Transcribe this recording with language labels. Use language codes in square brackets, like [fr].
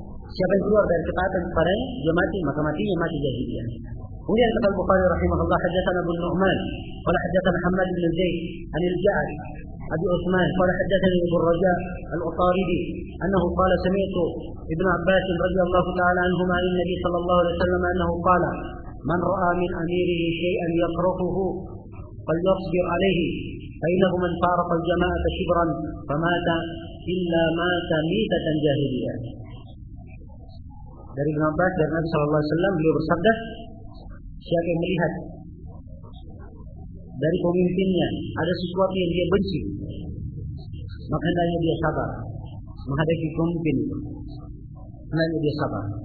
[id] Siapa yang keluar dari ketaatan kepadanya, dia mati, maka matinya mati jahiliyah. [ar] وليس قال البخاري رحمه الله حدثنا ابو النعمان قال حدثنا محمد بن زيد عن الجعد ابي عثمان قال حدثني ابو الرجاء الاطاردي انه قال سمعت ابن عباس رضي الله تعالى عنهما عن النبي صلى الله عليه وسلم انه قال من راى من اميره شيئا يكرهه فليصبر عليه فانه من فارق الجماعه شبرا فمات الا مات ميته جاهليه. [id] Dari Ibn Abbas, dari Nabi Sallallahu Alaihi Wasallam, beliau bersabda, siapa yang melihat dari pemimpinnya ada sesuatu yang dia benci, maka hendaknya dia sabar menghadapi pemimpin, hendaknya dia sabar.